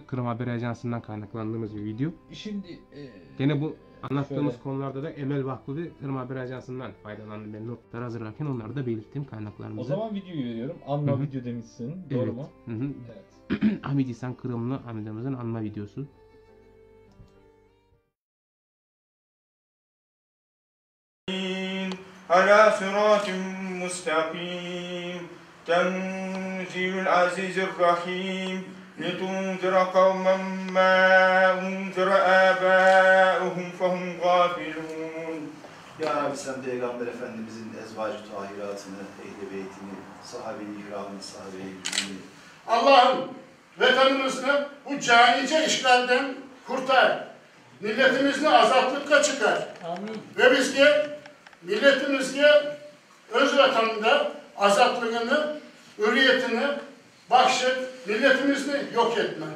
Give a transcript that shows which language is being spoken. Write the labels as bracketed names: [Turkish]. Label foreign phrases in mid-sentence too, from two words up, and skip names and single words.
[Turkish] Kırım Haber Ajansı'ndan kaynaklandığımız bir video. Şimdi Gene bu anlattığımız şöyle. konularda da Emel Vakfı ve Kırım Haber Ajansı'ndan faydalandım. Ben notları hazırlarken onları da belirttim kaynaklarımıza. O zaman videoyu veriyorum. Anma Hı hı. video demişsin. Doğru Evet. mu? Hı hı. Evet. Ahmet İhsan Kırımlı amcamızın anma videosu. [Arabic] على صراط مستقيم تنزيل العزيز الرحيم لتنذر قوما ما أنذر آباؤهم فهم غافلون. [Turkish] Ya Rabbi, sen Peygamber Efendimizin ezvacı tahiratını, ehl-i beytini, sahabe-i kiramını, sahabe-i kiramını, Allah'ım vatanımızı bu canice işgalden kurtar. Milletimizi azaplıkla çıkar. Amin. [Crimean Tatar] Ve bizge, milletimizge öz vatanında azaplığını, hürriyetini bahşet, milletimizi yok etme.